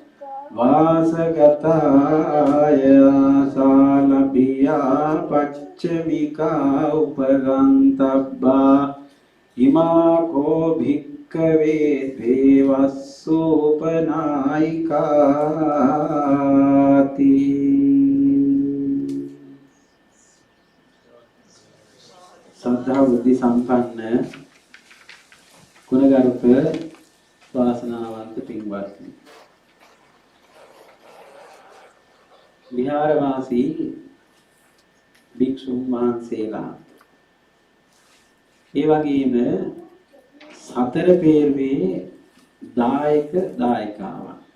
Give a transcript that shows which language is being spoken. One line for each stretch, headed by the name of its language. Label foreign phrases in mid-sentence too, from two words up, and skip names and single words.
Pali: වාසගතාය අසාලාභියා පච්චිමිකා උපගන්තබ්බා ඉමා කෝ භික්ඛවේ දේවස්සෝපනායිකාති.
Sinhala: සද්ධා බුද්ධ සම්පන්න ගුණගරුක වාසනාවන්ත පින්වත්නි, විහාරවාසී භික්ෂුන් වහන්සේලා ඒ වගේම සතර පෙරවේ දායක දායකාවන්